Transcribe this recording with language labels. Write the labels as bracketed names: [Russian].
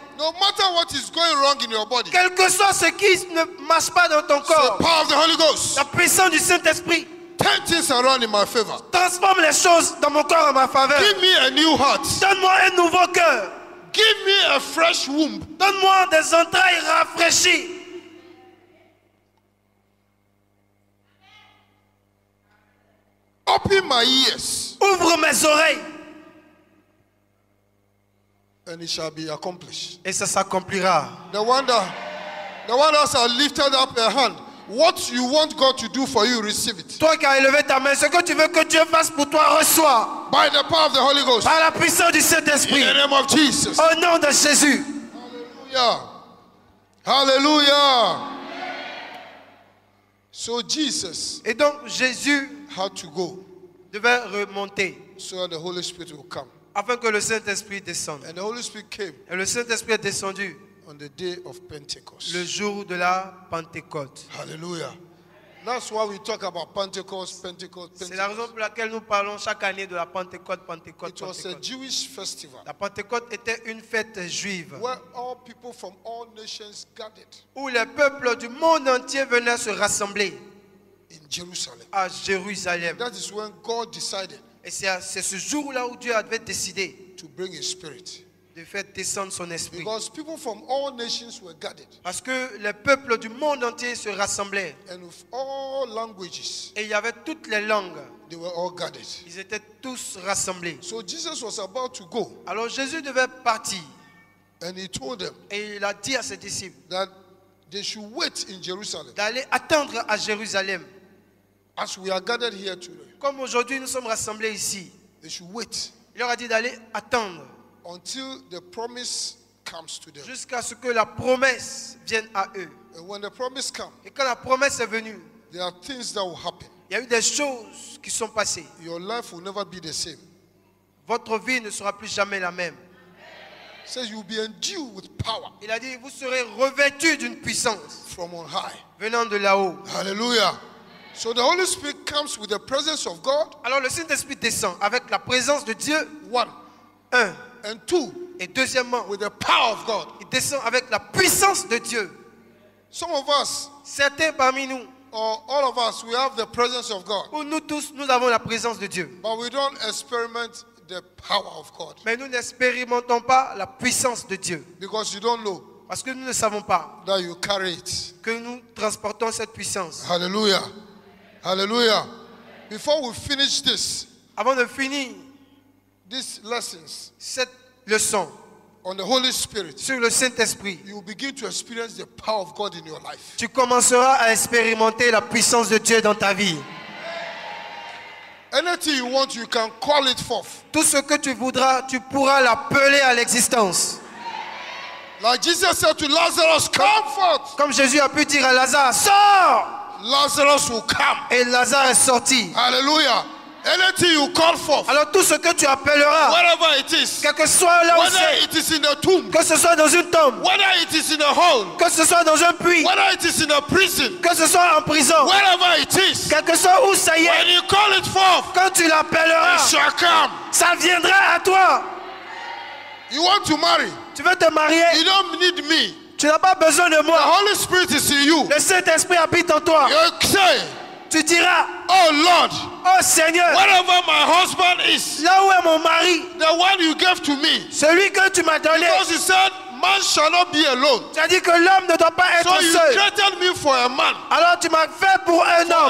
[English] No matter what is going wrong in your body, [French] Quel que soit ce qui ne marche pas dans ton [English] the [French] corps, [English] power of the Holy Ghost, [French] la puissance du Saint-Esprit [English] turn things around in my favor. [French] transforme les choses dans mon corps en ma faveur. [English] Give me a new heart. [French] Donne-moi un nouveau cœur. [English] Give me a fresh womb. [French] Donne-moi des entrailles rafraîchies. [English] Open my ears, [French] Ouvre mes oreilles. [English] and it shall be accomplished. [French] Et ça s'accomplira. [English] The one that has lifted up a hand, what you want God to do for you, receive it. [French] Toi qui as élevé ta main, ce que tu veux que Dieu fasse pour toi, reçois. [English] By the power of the Holy Ghost. [French] Par la puissance du [English] In [French] Saint-Esprit. [English] the name of Jesus. [French] Au nom de Jésus. [English] Hallelujah. Hallelujah. So Jesus [French] Et donc Jésus [English] had to go [French] devait remonter [English] so that the Holy Spirit will come. [French] afin que le Saint-Esprit descende. [English] And the Holy Spirit came [French] Et le Saint-Esprit est descendu [English] on the day of Pentecost. [French] le jour de la Pentecôte. [English] Hallelujah. That's why we talk about Pentecost, Pentecost, [French] C'est la raison [English] Pentecost. [French] pour laquelle nous parlons chaque année de la Pentecôte, Pentecôte, [English] It was a [French] Pentecôte. [English] Jewish festival [French] La Pentecôte était une fête juive [English] where all people from all nations gathered [French] où les peuples du monde entier venaient se rassembler [English] in Jerusalem. [French] à Jérusalem. [English] That is when God decided [French] Et c'est ce jour-là où Dieu avait décidé [English] to bring His Spirit. [French] de faire descendre son esprit. [English] Because people from all nations were gathered, [French] Parce que les peuples du monde entier se rassemblaient. [English] and with all languages, [French] Et il y avait toutes les langues. [English] they were all gathered. [French] Ils étaient tous rassemblés. [English] So Jesus was about to go, [French] Alors Jésus devait partir. [English] and He told them [French] Et il a dit à ses disciples [English] that they should wait in Jerusalem [French] d'aller attendre à Jérusalem. [English] as we are gathered here today. [French] Comme aujourd'hui nous sommes rassemblés ici. [English] They should wait [French] Il leur a dit d'aller attendre [English] until the promise comes to them. [French] jusqu'à ce que la promesse vienne à eux. [English] And when the promise comes, [French] Et quand la promesse est venue, [English] there are things that will happen. [French] il y a eu des choses qui sont passées. [English] Your life will never be the same. [French] Votre vie ne sera plus jamais la même. [English] It says you will be endued with power [French] Il a dit, vous serez revêtus d'une puissance [English] from on high. [French] venant de là-haut. [English] Hallelujah. So the Holy Spirit comes with the presence of God, [French] Alors le Saint-Esprit descend avec la présence de Dieu, [English] one. [French] un. [English] And two, [French] Et deuxièmement, [English] with the power of God. [French] il descend avec la puissance de Dieu. [English] Some of us, [French] Certains parmi nous, [English] or all of us, we have the presence of God, [French] ou nous tous, nous avons la présence de Dieu. [English] but we don't experiment the power of God [French] Mais nous n'expérimentons pas la puissance de Dieu. [English] because you don't know [French] Parce que nous ne savons pas [English] that you carry it. [French] que nous transportons cette puissance. [English] Hallelujah. Hallelujah. Before we finish this, [French] Avant de finir [English] these lessons [French] cette leçon [English] on the Holy Spirit, [French] sur le Saint-Esprit, [English] you will begin to experience the power of God in your life. [French] tu commenceras à expérimenter la puissance de Dieu dans ta vie. [English] Anything you want, you can call it forth. [French] Tout ce que tu voudras, tu pourras l'appeler à l'existence. [English] Like Jesus said to Lazarus, come forth. [French] Comme Jésus a pu dire à Lazare, sors! [English] Lazarus will come. [French] Et Lazare est sorti. [English] Hallelujah. anything you call forth, [French] Alors tout ce que tu appelleras, [English] wherever it is, [French] quel que soit là où [English] whether [French] c'est, [English] it is in a tomb, [French] que ce soit dans une tombe, [English] whether it is in a hole, [French] que ce soit dans un puits, [English] whether it is in a prison, [French] que ce soit en prison, [English] wherever it is, [French] quel que soit où ça y [English] when [French] est, [English] you call it forth, [French] quand tu [English] it [French] l'appelleras, [English] shall come. [French] ça viendra à toi. [English] You want to marry, [French] Tu veux te marier, [English] you don't need me. [French] tu n'as pas besoin de [English] The [French] moi. [English] Holy Spirit is in you. [French] Le Saint-Esprit habite en toi. [English] You say, [French] Tu diras, [English] oh Lord, [French] oh Seigneur, [English] wherever my husband is, [French] là où est mon mari, [English] the one you gave to me, [French] celui que tu m'as donné, [English] because he said, man shall not be alone. [French] tu as dit que l'homme ne doit pas [English] So [French] être [English] you [French] seul. [English] created me for a man, [French] Alors tu m'as fait pour un homme,